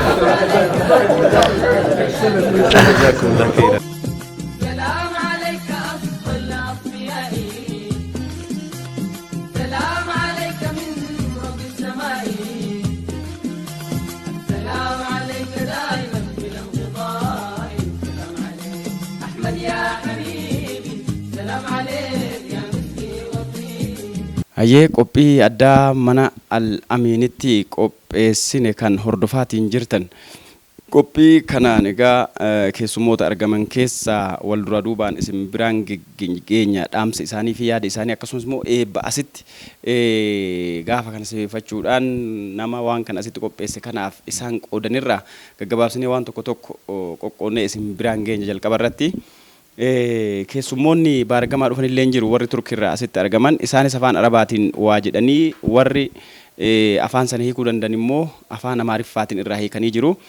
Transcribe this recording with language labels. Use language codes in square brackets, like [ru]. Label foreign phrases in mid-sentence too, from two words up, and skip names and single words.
[ar] سلام عليك أفضل الأصفياء، سلام عليك من رب السماء، سلام عليك دائما بلا انقطاع، سلام عليك أحمد يا حبيبي، سلام عليك يا مسكي وطيب. [om] Hayyee qophii addaa mana al-Amiinitti qopheessine kan hordofaatiin jirtan. Qophii kanaan egaa keessummoota argaman keessaa wal dura duubaan isin biraan geenya dhaamsa isaanii fi yaada isaanii akkasumas immoo eebba asitti gaafa kana sifeeffachuudhaan nama waan kana asitti qopheesse kanaaf isaan qoodanirraa gaggabaabsinee waan tokko tokko qoqqoonnee isin biraan geenya jalqaba irratti keessummoonni baargamaa dhufan illee jiru warri turkirraa asitti argaman isaanis afaan arabaatiin waa jedhanii warri afaan sana hiikuu danda'an immoo afaan amaariffaatiin irraa hiikanii jiru.